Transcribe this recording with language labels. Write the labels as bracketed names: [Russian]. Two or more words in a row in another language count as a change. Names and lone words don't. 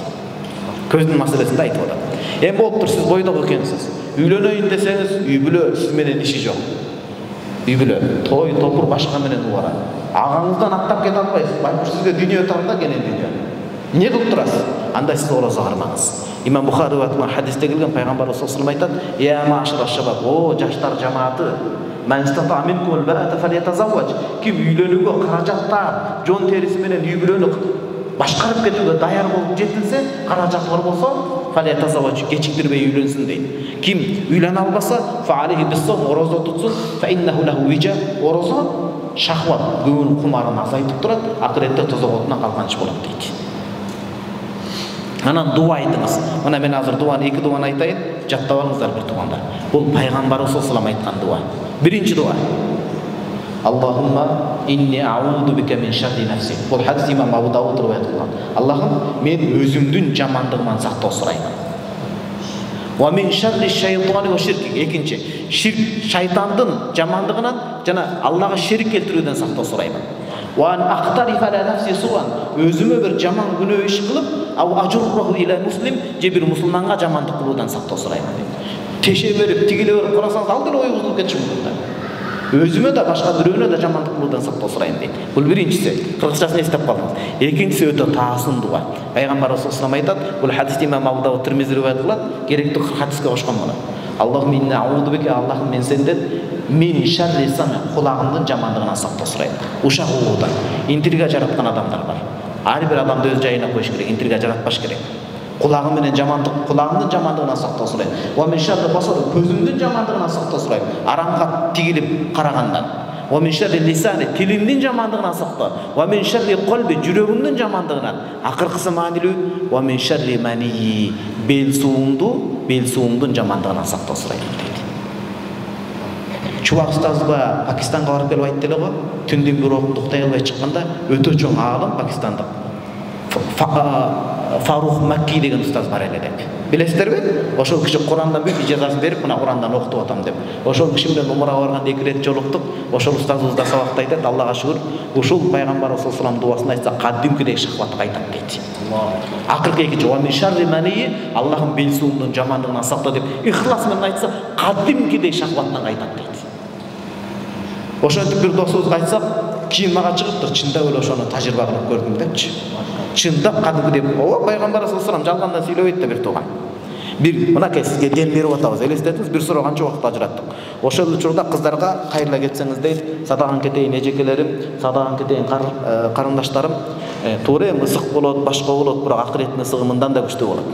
[Kyrgyz] Көздүн маселесинде айтып атат. Эми болуптур, сиз бойдок экенсиз. Үйлөнөйүн десеңиз, үй бүлө сиз менен иши жок. Үй бүлө той топур башка менен убара. Агаңыздан аттап кете албайсыз. Байкуш сизге дүйнө тарда кенен дүйнө. Эмне кылып турасыз? Анда сиз орозо кармаңыз. Имам Бухари ватман хадисте келген пайгамбар [Arabic] صلى الله عليه وسلم [Kyrgyz] айтат: [Arabic] "يا معشر الشباب, [Kyrgyz] о жаштар жамааты, [Arabic] من استطاع منكم الباءة فليتزوج." [Kyrgyz] Ким үйлөнүүгө каражатта, жон териси менен үй бүлөнү башкарып кетүүгө даяр болуп жетилсе, каражаты бар болсо, фалятазавваж, кечиктирбей үйлөнсүн дейт. Ким үйлөнө албаса, [Arabic] فعليه بالصوم, [Kyrgyz] орозо тутсун, [Arabic] فإنه له وجاء, [Kyrgyz] орозо шахват, көңүл кумарын азайтып турат, акыретте тозоготуна калганыч болот дейт. Анан дуа айтыңыз. Мына мен азыр дуаны, эки дуаны айтайын, жаттап алыңыздар бир туугандар. Бул пайгамбар [Arabic] صلى الله عليه [Kyrgyz] айткан дуа. Биринчи дуа. [Arabic] اللهم إني أعوذ بك من شر نفسي. [Kyrgyz] Бул хадис имам Абу Дауд риваят кылган. Аллахым, мен өзүмдүн жамандыгыман сактоо сураймын. [Arabic] ومن شر الشيطان وشركه. [Kyrgyz] Экинчи, ширк, шайтандын жамандыгынан жана Аллага шерик келтирүүдөн сактоо сураймын. [Arabic] وأن أقترف على نفسي سوءا. [Kyrgyz] Өзүмө бир жаман күнөө иш кылып, [Arabic] أو أجره إلى مسلم, [Kyrgyz] же бир мусулманга жамандык кылуудан сактоо сураймын. Теше берип, тигиле берип карасаңыз, ал деле ой бузулуп кетиши мүмкүн да. Өзүмө да башка бирөөнө да жамандык кылуудан сактоо сурайм дейт. Бул биринчиси. Кыргызчасын эстеп калдыңыз. Экинчиси өтө таасын дуа. Пайгамбар [Arabic] صلى الله عليه [Kyrgyz] айтат, бул хадисти имам Абу Дауд Тирмизи риваят кылат, керектүү хадиске кошкон муну. [Arabic] اللهم إنا أعوذ بك, [Kyrgyz] Аллахым мен сенден [Arabic] من شر سمعي, [Kyrgyz] кулагымдын жамандыгынан сактоо сурайм. Ушак уудан. Интрига жараткан адамдар бар. Ар бир адамды өз жайына коюш керек, интрига жаратпаш керек. Кулагым менен жамандык, кулагымдын жамандыгынан сактоо сурайм. [Arabic] ومن شر بصري, [Kyrgyz] көзүмдүн жамандыгынан сактоо сурайм. Арамга тигилип карагандан. [Arabic] ومن شر لساني, [Kyrgyz] тилимдин жамандыгынан сактоо. [Arabic] ومن شر قلبي, [Kyrgyz] жүрөгүмдүн жамандыгынан. Акыркысы маанилүү, [Arabic] ومن شر منيي, [Kyrgyz] бел суумдун жамандыгынан сактоо сурайм дейт. Чубак устазба Пакистанга барып келип айтты эле го, түндүн бир окунду уктай албай чыкканда, өтө чоң аалым пакистандык Фарух Макки деген устаз бар эле деп. Билесиздерби? Ошол киши Курандан бүт ижазасын берип, мына Курандан окутуп атам деп. Ошол киши менен умра барганда 2 рет жолуктук. Ошол устазыбыз да сабакта айтат, Аллага шүгүр, ушул пайгамбар [Arabic] صلى الله عليه وسلم [Kyrgyz] дуасын айтса, кадимкидей шахват кайтат дейт. Акыркы экинчи [Arabic] ومن شر منيي, [Kyrgyz] Аллахым бел суумдун жамандыгынан сакта деп, ихлас менен айтса, кадимкидей шахваттан кайтат дейт. Ошентип бир досубузга айтсак, кийин мага чыгыптыр, чындап эле ошону тажрыйба кылып көрдүм депчи. Чындап кадимгидей, о пайгамбар [Arabic] صلى الله عليه وسلم [Kyrgyz] жалгандан сүйлөбөйт да бир тууган. Бир мынакей сизге дем берип атабыз, элестетиңиз, бир суроо канча убакыт ажыраттык. Ошол учурда кыздарга кайрыла кетсеңиз дейт, садаган кетейин эжекелерим, садаган кетейин карындаштарым, туура эми ысык болот, башка болот, бирок акыреттин ысыгы мындан да күчтүү болот.